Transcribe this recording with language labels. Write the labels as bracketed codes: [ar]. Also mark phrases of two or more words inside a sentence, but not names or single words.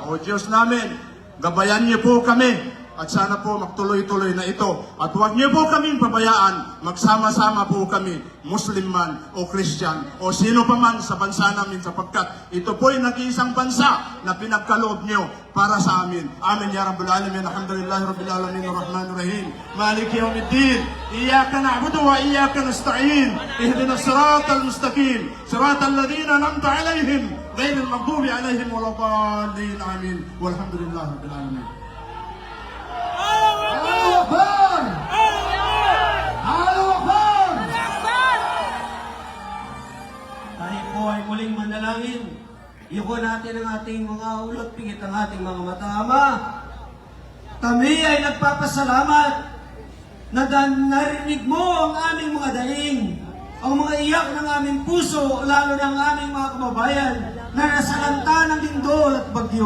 [tl] O Diyos namin, gabayan niyo po kami at sana po magtuloy-tuloy na ito. At huwag niyo po kaming pabayaan, magsama-sama po kami, Muslim man o Christian o sino pa man sa bansa namin sapagkat ito po ay nag-iisang bansa na pinagkaloob niyo para sa amin. [ar] آمين يا رب العالمين. الحمد لله رب العالمين. الرحمن الرحيم. مالك يوم الدين. إياك نعبد وإياك نستعين. اهدنا الصراط المستقيم. صراط الذين أنعمت عليهم، غير المغضوب عليهم ولا الضالين. Amin. والحمد لله رب العالمين. الله أكبر! الله أكبر! [tl] Tayo po ay muling manalangin. Iko natin ang ating mga ulot, pingit ang ating mga mata. Ama, kami ay nagpapasalamat na narinig mo ang aming mga daing, ang mga iyak ng aming puso, lalo ng aming mga kababayan na nasalanta ng lindol at bagyo.